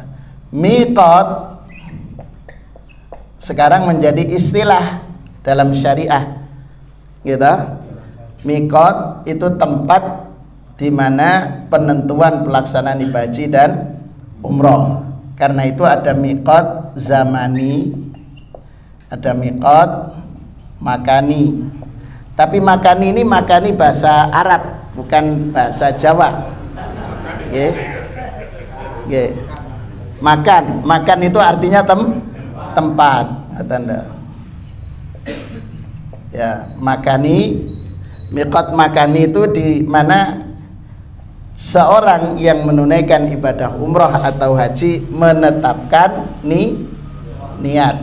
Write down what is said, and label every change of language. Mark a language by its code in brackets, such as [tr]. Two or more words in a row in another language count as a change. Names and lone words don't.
[id] Miqat sekarang menjadi istilah dalam syariah, gitu. Miqat itu tempat di mana penentuan pelaksanaan ibadah haji dan umroh. Karena itu ada [ar] ميقات زماني, ada ميقات مكاني. [id] Tapi makani ini makani bahasa Arab, bukan bahasa Jawa. [jv] Nggih. Nggih. [id] Makan itu artinya tempat, tanda. Ya, makani, [ar] ميقات مكاني [id] itu di mana seorang yang menunaikan ibadah umroh atau haji menetapkan niat.